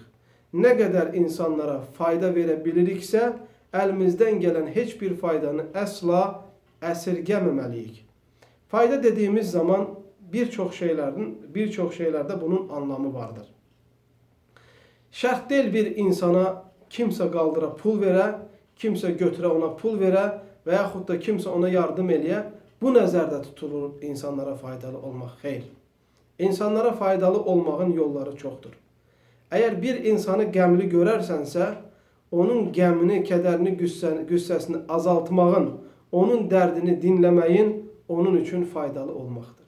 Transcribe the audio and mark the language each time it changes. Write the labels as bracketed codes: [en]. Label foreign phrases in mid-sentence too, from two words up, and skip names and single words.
[tr] Ne kadar insanlara fayda verebiliriksə, elimizden gelen hiçbir faydanı asla esirgememeliyik. Fayda dediğimiz zaman birçok şeylerde bunun anlamı vardır. [az] Şart değil bir insana kimse qaldıra pul verə, kimse götürə ona pul verə və yaxud da kimse ona yardım eləyə. Bu nəzərdə tutulur insanlara faydalı olmaq. Xeyr. İnsanlara faydalı olmağın yolları çoxdur. Eğer bir insanı qəmli görərsənsə, onun qəmini, kədərini, qüssəsini azaltmağın, onun dərdini dinləməyin onun üçün faydalı olmaqdır.